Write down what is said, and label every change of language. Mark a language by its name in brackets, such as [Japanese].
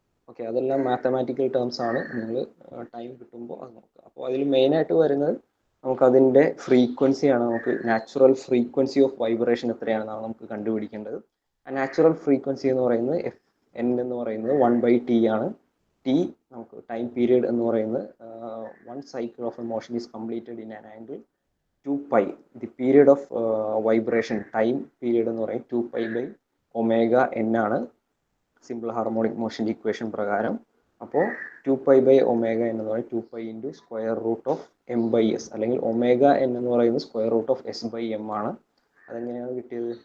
[Malayalam] Okay, അതെല്ലാം mathematical terms ആണ്. നിങ്ങൾ ടൈം കിട്ടുമ്പോൾ അത് നോക്കുക. അപ്പോൾ അതിൽ മെയിനായിട്ട് വരുന്നത് നമുക്കതിൻ്റെ ഫ്രീക്വൻസിയാണ്. നമുക്ക് നാച്ചുറൽ ഫ്രീക്വൻസി ഓഫ് വൈബ്രേഷൻ എത്രയാണെന്നാണ് നമുക്ക് കണ്ടുപിടിക്കേണ്ടത്. ആ നാച്ചുറൽ ഫ്രീക്വൻസി എന്ന് പറയുന്നത് എൻ എന്ന് പറയുന്നത് 1/t ആണ്. ടി നമുക്ക് ടൈം പീരിയഡ് എന്ന് പറയുന്നത് [English] 1 cycle of a motion is completed in an angle 2π. [Malayalam] The period of vibration time period എന്ന് പറയും 2π ഒമേഗ എൻ ആണ് സിമ്പിൾ ഹാർമോണിക് മോഷൻ്റെ ഇക്വേഷൻ പ്രകാരം. അപ്പോൾ 2π ഒമേഗ എൻ എന്ന് പറയുന്നത് 2π into square root of m/s അല്ലെങ്കിൽ ഒമേഗ എൻ എന്ന് പറയുന്നത് സ്ക്വയർ റൂട്ട് ഓഫ് s/m ആണ്. അതെങ്ങനെയാണ് കിട്ടിയത്?